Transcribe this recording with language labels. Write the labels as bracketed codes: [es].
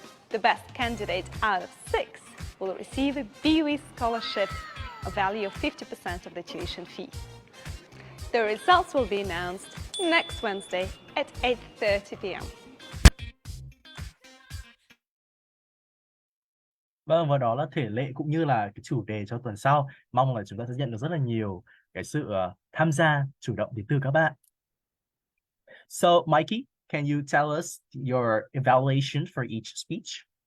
[en] The best candidate out of 6 will receive a BUE scholarship, a value of 50% of the tuition fee. The results will be announced next Wednesday at 8:30 p.m. [vi] Vâng, và đó là thể lệ cũng như là cái chủ đề cho tuần sau. Mong là chúng ta sẽ nhận được rất là nhiều cái sự tham gia chủ động đến từ các bạn. [en] So, Mikey, can you tell us your evaluation for each speech?